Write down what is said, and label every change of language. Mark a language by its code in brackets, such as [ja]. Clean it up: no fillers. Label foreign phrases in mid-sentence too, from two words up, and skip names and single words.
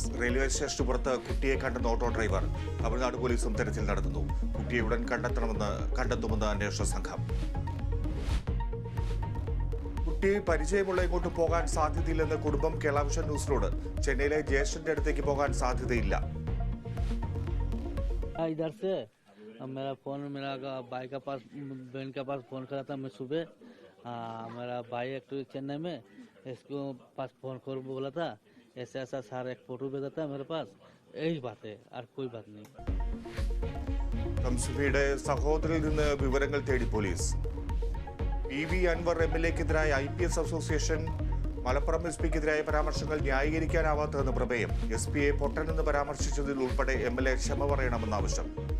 [ml] റെയിൽവേ സ്റ്റേഷന് പുറത്ത് കുട്ടിയെ കണ്ടെന്ന ഓട്ടോ ഡ്രൈവർ. തമിഴ്നാട് പോലീസും തെരച്ചിൽ നടത്തുന്നു. കുട്ടിയെ ഉടൻ കണ്ടെത്തുമെന്ന് അന്വേഷണ സംഘം. കുട്ടി പരിചയമുള്ള ഇങ്ങോട്ട് പോകാൻ സാധ്യതയില്ലെന്ന് കുടുംബം കേരള വിഷൻ ന്യൂസിനോട്. ചെന്നൈയിലെ ജ്യേഷ്ഠന്റെ അടുത്തേക്ക് പോകാൻ സാധ്യതയില്ല. [hi] मेरा फ़ोन मेरा भाई का पास बहन के पास फ़ोन करा था मैं सुबह. मेरा भाई एक्चुअली चेन्नई में इसको पास फ़ोन कर बोला था. ऐसा सारा एक फ़ोटो भेजा था मेरे पास. यही बात है और कोई बात नहीं. [ml] തംസുഫിയുടെ സഹോദരിൽ നിന്ന് വിവരങ്ങൾ തേടി പോലീസ്. PV അൻവർ MLA-ക്കെതിരായ IPS അസോസിയേഷൻ മലപ്പുറം SP-ക്കെതിരായ പരാമർശങ്ങൾ ന്യായീകരിക്കാനാവാത്തതെന്ന് പ്രമേയം. SP-യെ പൊട്ടനെന്ന് പരാമർശിച്ചതിൽ ഉൾപ്പെടെ MLA ക്ഷമ പറയണമെന്ന ആവശ്യം.